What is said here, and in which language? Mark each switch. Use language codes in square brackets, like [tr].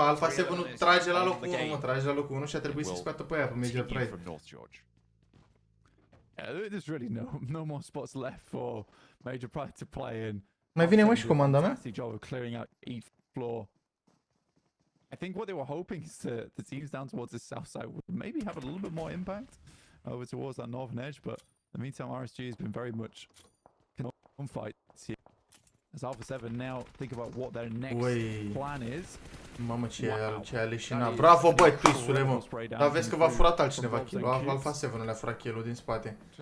[ro] Alpha 7 nu trage la locul 1, mă. Trage la locul 1 și a trebuit să scoată pe aia pe Major Pride. [en] There's really no more spots left for Major Pride to play in. [ro] Mai vine mă și comanda mea? [en] Job of clearing out each floor. I think what they were hoping is the teams down towards the south side would maybe have a little bit more impact over towards that northern edge, but in the meantime, RSG has been very much on fights here. As Alpha 7 now think about what their next plan is. [ro] Mamă, ce a leșinat. Bravo, băi, Twisule, mă. Dar vezi că v-a furat altcineva kill-ul. Alpha 7 nu le-a furat kill-ul din spate.